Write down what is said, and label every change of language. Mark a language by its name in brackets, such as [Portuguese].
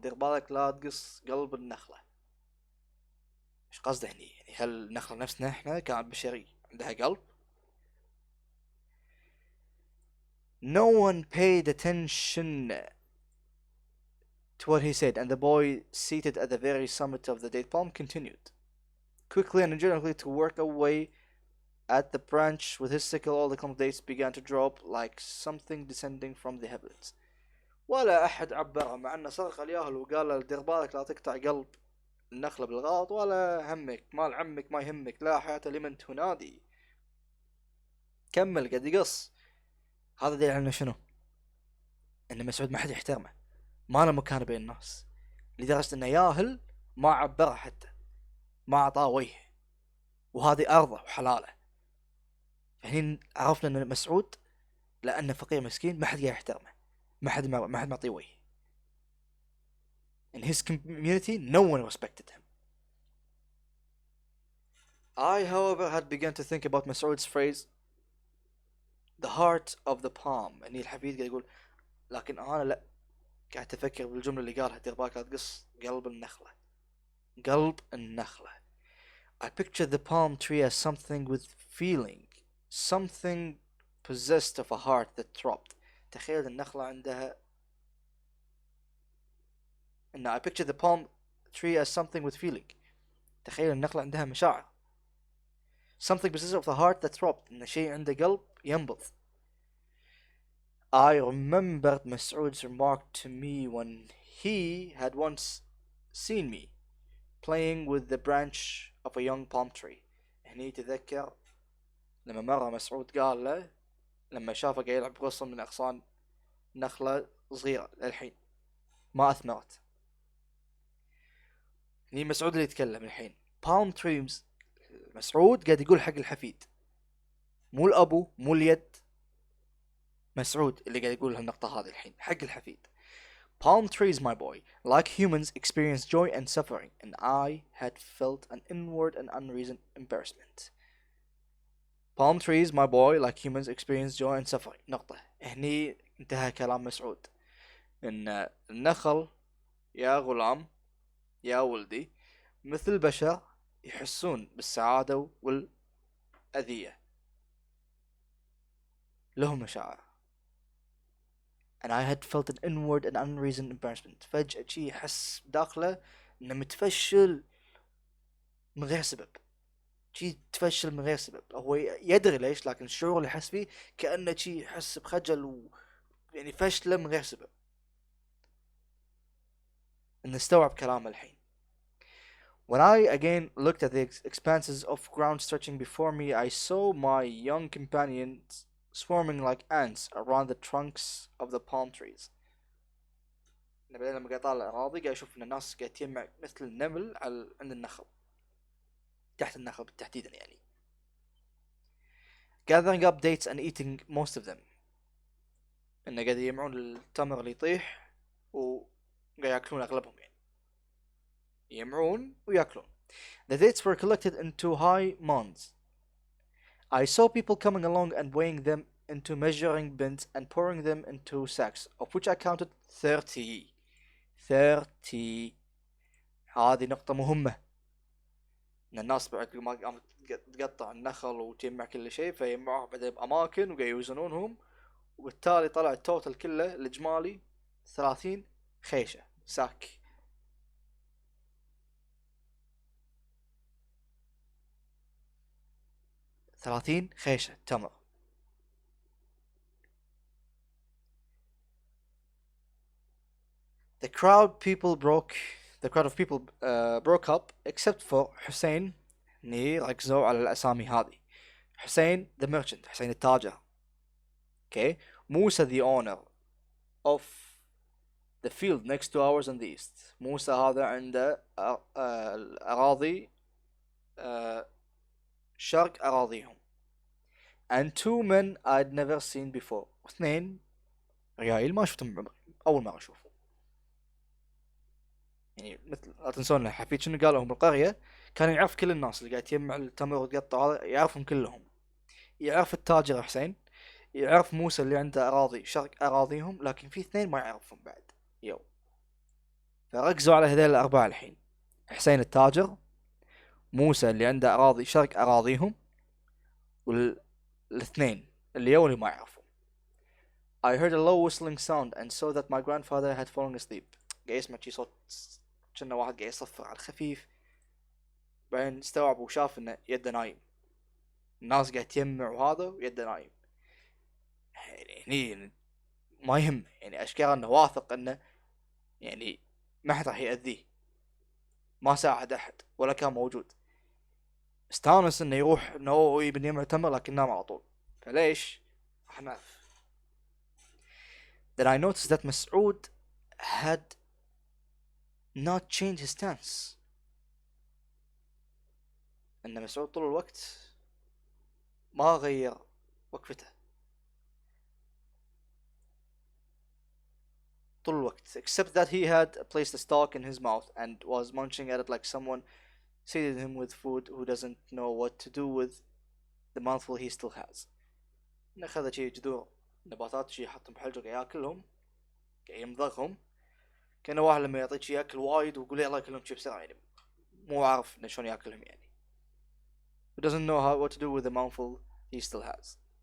[Arabic] دير بالك لا تقص قلب النخلة. ايش قصده هني؟ يعني هل النخلة نفسنا احنا كائنات بشري عندها قلب؟ [English] No one paid attention to what he said, and the boy seated at the very summit of the date palm continued quickly and energetically to work away at the branch with his sickle. All the clump dates began to drop like something descending from the heavens. [Arabic] ولا احد عبره، مع انه صرخ الياهل وقال له دير بالك لا تقطع قلب النخلة بالغلط، ولا همك مال عمك ما يهمك، لا حياة لمن تنادي. كمل قد يقص. هذا دليل على شنو؟ ان مسعود ما حد يحترمه، ما له مكان بين الناس، لدرجة انه ياهل ما عبره حتى، ما اعطاه وجه، وهذه ارضه وحلاله. فهني عرفنا ان مسعود لانه فقير مسكين ما حد قاعد يحترمه، ما حد معطيه وجه. [English] In his community no one respected him. I, however, had begun to think about Mas'ud's phrase the heart of the palm. [Arabic] اني الحفيد قاعد يقول لكن انا لا، قاعد افكر بالجمله اللي قالها دير بالك لا تقص قلب النخله. قلب النخله. [English] I pictured the palm tree as something with feeling, something possessed of a heart that throbbed. [Arabic] تخيل النخله عندها [English] I pictured the palm tree as something with feeling. [Arabic] تخيل النخله عندها مشاعر. [English] Something possessed of a heart that throbbed. [Arabic] إن شيء عنده قلب ينبض. [English] I remembered Mas'ud's remark to me when he had once seen me playing with the branch of a young palm tree. [Arabic] هني تذكر لما مرة مسعود قال له لما شافه قاعد يلعب بغصن من أغصان نخلة صغيرة للحين ما أثمرت. هني مسعود اللي يتكلم الحين. [English] palm trees. [Arabic] مسعود قاعد يقول حق الحفيد، مو الأبو مو اليد، مسعود اللي قاعد يقول هالنقطة هذه الحين حق الحفيد. [English] Palm trees, my boy, like humans, experience joy and suffering, and I had felt an inward and unreasoned embarrassment. Palm trees, my boy, like humans, experience joy and suffering. [Arabic] نقطة. هني انتهى كلام مسعود. إن النخل يا غلام يا ولدي مثل البشر يحسون بالسعادة والأذية، لهم مشاعر. [English] and I had felt an inward and unreasoned embarrassment. [Arabic] فجأة شي حس داخله انه متفشل من غير سبب، شي تفشل من غير سبب، هو يدري ليش، لكن الشعور اللي حس فيه كأنه شي يحس بخجل يعني فشله من غير سبب. نستوعب كلامه الحين. [English] When I again looked at the expanses of ground stretching before me, I saw my young companions swarming like ants around the trunks of the palm trees. [Arabic] بعدين لما قاعد طالع الأراضي قاعد أشوف إن الناس قاعد تجمع مثل النمل عند النخل، تحت النخل بالتحديد يعني. [English] Gathering up dates and eating most of them. [Arabic] انه قاعد يجمعون التمر اللي يطيح وقاعد ياكلون اغلبهم، يعني يجمعون وياكلون. [English] The dates were collected into high mounds. I saw people coming along and weighing them into measuring bins and pouring them into sacks, of which I counted 30. 30. [Arabic] هذه نقطة مهمة، ان الناس بعد ما قامت تقطع النخل وتجمع كل شيء فيجمعوها بعدين بأماكن وقاعد يوزنونهم، وبالتالي طلع التوتال كله الإجمالي 30 خيشة ساك. 30 خيشة تمر. [English] The crowd of people broke up except for حسين. [Arabic] ني ركزوا على الأسامي هذه. حسين [English] the merchant، [Arabic] حسين التاجر. [English] Okay. موسى the owner of the field next to ours in the east. [Arabic] موسى هذا عنده الأراضي شرق أراضيهم. [English] And 2 men I'd never seen before. [Arabic] واثنين ريايل ما شفتهم بعمري، أول مرة أشوفهم. يعني مثل لاتنسون حفيد شنو قالوا هم بالقرية، كان يعرف كل الناس اللي قاعد تجمع التمر وتقطع هذا، يعرفهم كلهم. يعرف التاجر حسين، يعرف موسى اللي عنده أراضي شرق أراضيهم، لكن في اثنين ما يعرفهم بعد. فركزوا على هذول الأربعة الحين: حسين التاجر، موسى اللي عنده أراضي شرق أراضيهم، والاثنين اللي ما يعرفوا. [English] I heard a low whistling sound and saw that my grandfather had fallen asleep. [Arabic] قاعد يسمع شي صوت كأنه واحد قاعد يصفر على الخفيف، بعدين استوعب وشاف انه يده نايم. الناس قاعد تجمع وهذا ويده نايم. يعني ما يهم، يعني اشكال انه واثق انه يعني ما حد راح يأذيه، ما ساعد احد ولا كان موجود. استانس انه يروح انه هو يبي يجمع تمر لكن نام على طول. فليش؟ راح نعرف. [English] Then I noticed that مسعود had not changed his stance. [Arabic] ان مسعود طول الوقت ما غير وقفته طول الوقت, [English] except that he had placed a stalk in his mouth and was munching at it like someone seated him with food who doesn't know what to do with the mouthful he still has. [Arabic] أخذ شي جذور نباتات شي حطهم بحلقه ياكلهم يمضغهم, كأنه واحد لما يعطيك شي ياكل وايد ويقول يلا ياكلهم شي بسرعة, يعني مو عارف إنه شلون ياكلهم, يعني [English] who doesn't know what to do with the mouthful he still has.